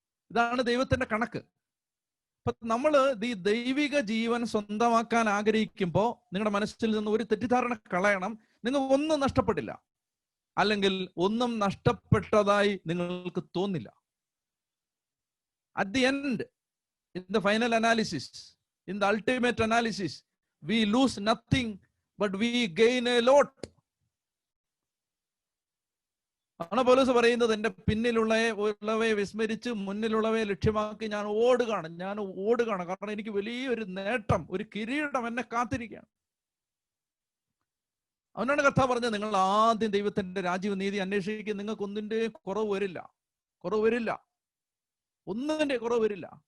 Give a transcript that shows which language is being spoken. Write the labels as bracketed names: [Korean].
[Malayalam] ഇതാണ് ദൈവത്തിന്റെ കണക്ക്. അപ്പൊ നമ്മള് ഈ ദൈവിക ജീവൻ സ്വന്തമാക്കാൻ ആഗ്രഹിക്കുമ്പോൾ നിങ്ങളുടെ മനസ്സിൽ നിന്ന് ഒരു തെറ്റിദ്ധാരണ കളയണം. നിങ്ങൾ ഒന്നും നഷ്ടപ്പെട്ടില്ല, അല്ലെങ്കിൽ ഒന്നും നഷ്ടപ്പെട്ടതായി നിങ്ങൾക്ക് തോന്നില്ല. [English] At the end, in the final analysis, in the ultimate analysis, we lose nothing, but we gain a lot. [Malayalam] ആണ് പൗലോസ് പറയുന്നത്, എന്റെ പിന്നിലുള്ളവയെ വിസ്മരിച്ച് മുന്നിലുള്ളവയെ ലക്ഷ്യമാക്കി ഞാൻ ഓടുകയാണ്. കാരണം എനിക്ക് വലിയൊരു നേട്ടം, ഒരു കിരീടം എന്നെ കാത്തിരിക്കുകയാണ്. അവനാണ് കർത്താവ് പറഞ്ഞത്, നിങ്ങൾ ആദ്യം ദൈവത്തിന്റെ രാജ്യവും നീതി അന്വേഷിക്കുക, നിങ്ങൾക്ക് ഒന്നിന്റെ കുറവ് വരില്ല, ഒന്നിന്റെ കുറവ് വരില്ല.